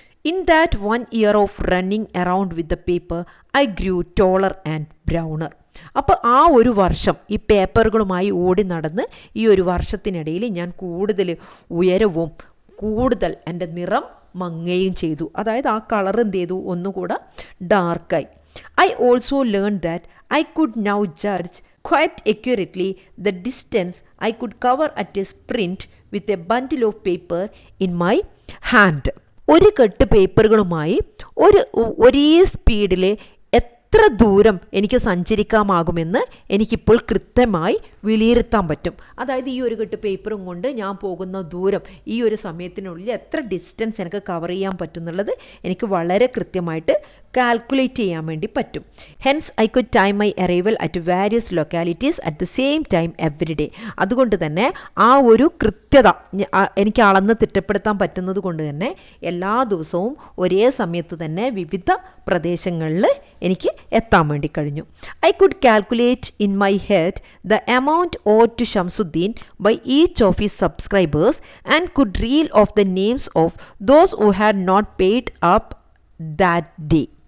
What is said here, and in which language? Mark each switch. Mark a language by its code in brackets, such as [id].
[en] In that 1 year of running around with the paper I grew taller and browner. [ml] അപ്പോൾ ആ ഒരു വർഷം ഈ പേപ്പറുകളുമായി ഓടി നടന്ന് ഈ ഒരു വർഷത്തിനിടയിൽ ഞാൻ കൂടുതൽ ഉയരവും കൂടുതൽ എൻ്റെ നിറം മങ്ങയും ചെയ്തു. അതായത് ആ കളർ എന്ത് ചെയ്തു? ഒന്നുകൂടെ ഡാർക്കായി. [en] I also learn that I could now judge quite accurately the distance I could cover at a sprint with a bundle of paper in my hand. [ml] ഒരു കെട്ട് പേപ്പറുകളുമായി ഒരേ സ്പീഡിൽ എത്ര ദൂരം എനിക്ക് സഞ്ചരിക്കാമാകുമെന്ന് എനിക്കിപ്പോൾ കൃത്യമായി വിലയിരുത്താൻ പറ്റും. അതായത് ഈ ഒരു കെട്ട് പേപ്പറും കൊണ്ട് ഞാൻ പോകുന്ന ദൂരം, ഈ ഒരു സമയത്തിനുള്ളിൽ എത്ര ഡിസ്റ്റൻസ് എനിക്ക് കവർ ചെയ്യാൻ പറ്റും എന്നുള്ളത് എനിക്ക് വളരെ കൃത്യമായിട്ട് കാൽക്കുലേറ്റ് ചെയ്യാൻ വേണ്ടി പറ്റും. [en] Hence I could time my arrival at various localities at the same time every day. [ml] അതുകൊണ്ട് തന്നെ ആ ഒരു കൃത്യത എനിക്ക് അളന്ന് തിട്ടപ്പെടുത്താൻ പറ്റുന്നത് കൊണ്ട് തന്നെ എല്ലാ ദിവസവും ഒരേ സമയത്ത് തന്നെ വിവിധ പ്രദേശങ്ങളിൽ എനിക്ക് എത്താൻ വേണ്ടി കഴിഞ്ഞു. [en] I could calculate in my head the amount owed to Shamsuddin by each of his subscribers and could reel off the names of those who had not paid up that day.